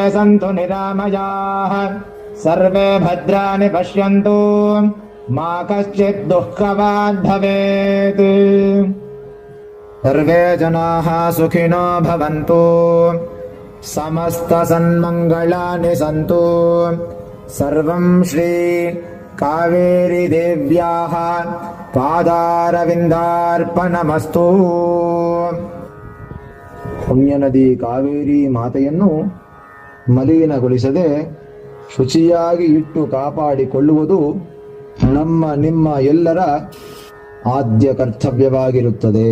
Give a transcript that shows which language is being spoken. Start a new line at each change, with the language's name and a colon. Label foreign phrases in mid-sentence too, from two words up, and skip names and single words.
Sanskrit: सन्तु निरामयाः सर्वे भद्राणि पश्यन्तु मा कश्चित् दुःखवान् भवेत् सर्वे जनाः सुखिनो भवन्तु समस्त सन्मङ्गलानि सन्तु सर्वं श्री कावेरी देव्याः ಪಾದಾರವಿಂದಾರ್ಪಣಮಸ್ತು.
Kannada: ಪುಣ್ಯ ನದಿ ಕಾವೇರಿ ಮಾತೆಯನ್ನು ಮಲಿನಗೊಳಿಸದೆ ಶುಚಿಯಾಗಿ ಇಟ್ಟು ಕಾಪಾಡಿಕೊಳ್ಳುವುದು ನಮ್ಮ ನಿಮ್ಮ ಎಲ್ಲರ ಆದ್ಯ ಕರ್ತವ್ಯವಾಗಿರುತ್ತದೆ.